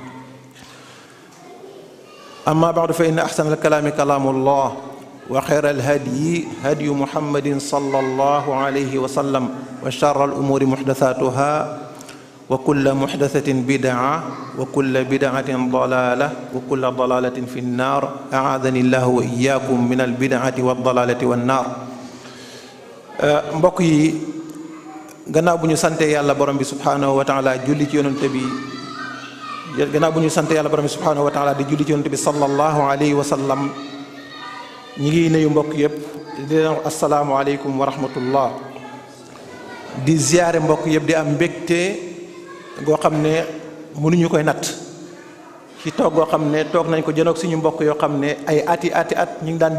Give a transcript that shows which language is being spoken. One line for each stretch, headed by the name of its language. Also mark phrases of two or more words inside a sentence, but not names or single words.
Arabic: أما بعد فإن أحسن الكلام كلام الله وخير الهدي هدي محمد صلى الله عليه وسلم وشر الأمور محدثاتها وكل محدثة بدعة وكل بدعة ضلالة وكل ضلالة في النار أعاذني الله وإياكم من البدعة والضلالة والنار
Wolof: mbokk yi gannaaw bu ñu sante yàlla borom bi
Arabic: سبحانه وتعالى
Wolof: julli ci yonent bi gannaaw bu ñu sante yàlla borom bi
Arabic: سبحانه وتعالى
Wolof: di julli ci yonent bi
Arabic: صلى الله عليه وسلم
Wolof: ñi ngi nuyu mbokk yëpp di leen wax
Arabic: السلام عليكم ورحمة الله
Wolof: di ziyaare mbokk yëpp di am mbégte goo xam ne mënuñu koy natt ci toog goo xam ne toog nañ ko jënoog suñu mbokk yoo xam ne ay ati at ñu ngi daan